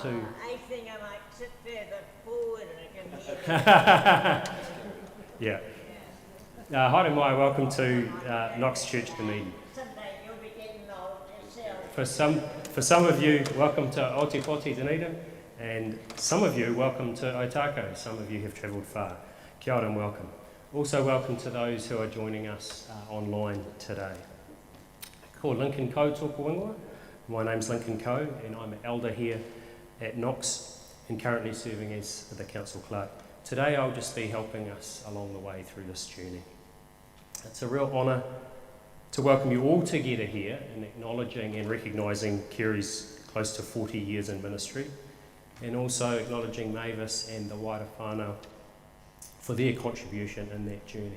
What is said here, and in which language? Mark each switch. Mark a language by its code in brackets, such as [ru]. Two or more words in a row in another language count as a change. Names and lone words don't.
[en] to... I think I might sit further forward and I can hear Yeah. [mi] Haere mai, [en] welcome to Knox Church Dunedin. Someday you'll be getting old yourself. For some of you, welcome to Otipoti Dunedin, and some of you, welcome to Otago. Some of you have travelled far. [mi] Kia ora [en] and welcome. Also welcome to those who are joining us online today. [mi] Ko Lincoln Ko tōku ingoa. [en] My name's Lincoln Ko, and I'm an elder here at Knox and currently serving as the council clerk. Today I'll just be helping us along the way through this journey. It's a real honour to welcome you all together here and acknowledging and recognising Kerry's close to 40 years in ministry, and also acknowledging Mavis and the wider whānau for their contribution in that journey.